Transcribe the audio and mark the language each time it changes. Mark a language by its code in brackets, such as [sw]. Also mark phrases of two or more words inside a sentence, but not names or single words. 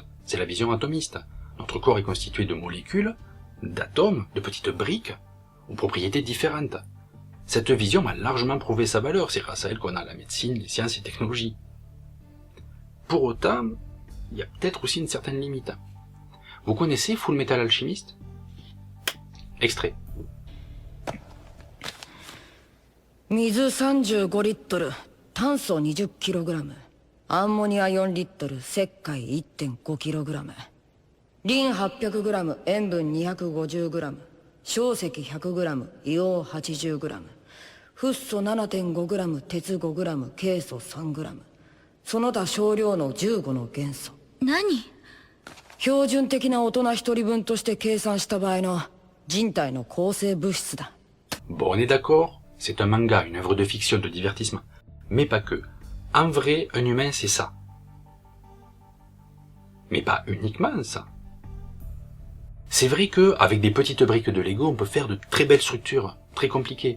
[fr] C'est la vision atomiste. Notre corps est constitué de molécules, d'atomes, de petites briques, aux propriétés différentes. Cette vision m'a largement prouvé sa valeur, c'est grâce à elle qu'on a la médecine, les sciences et technologies. Pour autant, il y a peut-être aussi une certaine limite. Vous connaissez Full Metal Alchemist? Extrait. [ja] 水35リットル、炭素20キログラム、アンモニア4リットル、石灰 1.5 キログラム、リン800グラム、塩分250グラム、硝石100グラム、硫黄80グラム、フッ素 7.5 グラム、鉄5グラム、ケイ素3グラム、その他少量の15の元素。何？標準的な大人一人分として計算した場合の人体の構成物質だ。 [fr] Bon, on est d'accord, c'est un manga, une œuvre de fiction, de divertissement. Mais pas que. En vrai, un humain, c'est ça. Mais pas uniquement ça. C'est vrai que, avec des petites briques de Lego, on peut faire de très belles structures, très compliquées.